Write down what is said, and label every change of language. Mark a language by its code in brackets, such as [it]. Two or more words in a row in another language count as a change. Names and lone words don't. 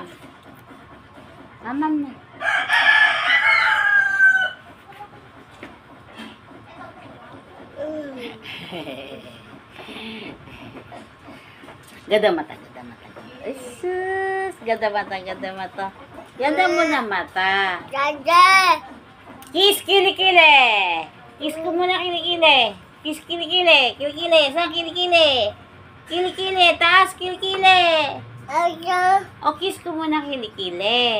[tl] Mamam na. Gada mata, gada mata. Isus, gada mata, gada mata. Ganda mo na mata. Kiss kilikili. Kiss ko muna kilikili. Kiss kilikili. Kilikili. Saan kilikili? Kilikili. Taas kilikili. O kiss ko muna kilikili.